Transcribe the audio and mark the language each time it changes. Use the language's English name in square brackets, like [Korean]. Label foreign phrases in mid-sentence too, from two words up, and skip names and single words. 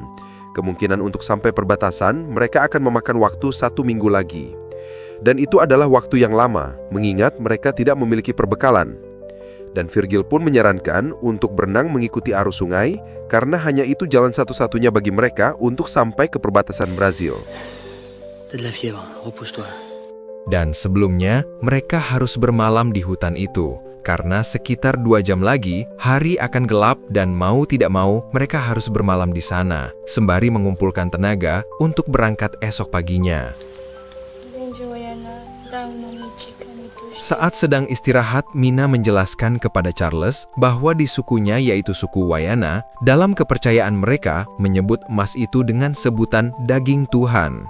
[Indonesian] Kemungkinan untuk sampai perbatasan, mereka akan memakan waktu 1 minggu lagi. Dan itu adalah waktu yang lama, mengingat mereka tidak memiliki perbekalan. Dan Virgil pun menyarankan untuk berenang mengikuti arus sungai, karena hanya itu jalan satu-satunya bagi mereka untuk sampai ke perbatasan Brazil. [French] T'as de la fièvre, repousse-toi. [Indonesian] Dan sebelumnya, mereka harus bermalam di hutan itu. Karena sekitar 2 jam lagi, hari akan gelap dan mau tidak mau, mereka harus bermalam di sana, sembari mengumpulkan tenaga untuk berangkat esok paginya. Saat sedang istirahat, Mina menjelaskan kepada Charles bahwa di sukunya, yaitu suku Wayana, dalam kepercayaan mereka menyebut emas itu dengan sebutan daging Tuhan.